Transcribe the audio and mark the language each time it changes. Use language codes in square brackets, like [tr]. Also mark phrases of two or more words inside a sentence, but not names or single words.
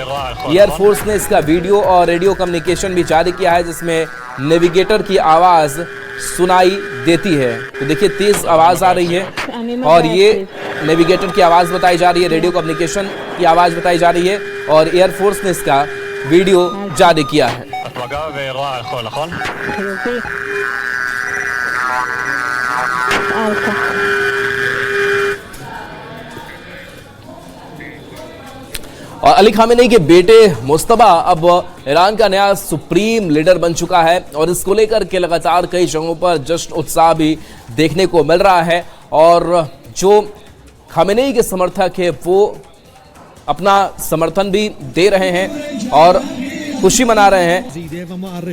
[hi] एयरफोर्स ने इसका वीडियो और [en] radio communication [hi] भी जारी किया है, जिसमें नेविगेटर की आवाज़ सुनाई देती है। तो देखिए, तेज आवाज़ आ रही है और ये नेविगेटर की आवाज़ बताई जा रही है, [en] radio communication [hi] की आवाज़ बताई जा रही है और एयरफोर्स ने इसका वीडियो जारी किया है। [he] את מג"ב ורואה יכול, נכון? חיובי. אלפא. [hi] और अली खामेनेई के बेटे मुस्तबा अब ईरान का नया [en] supreme leader [hi] बन चुका है और इसको लेकर के लगातार कई जगहों पर जश्न उत्साह भी देखने को मिल रहा है और जो खामेनेई के समर्थक है वो अपना समर्थन भी दे रहे हैं और खुशी मना रहे हैं।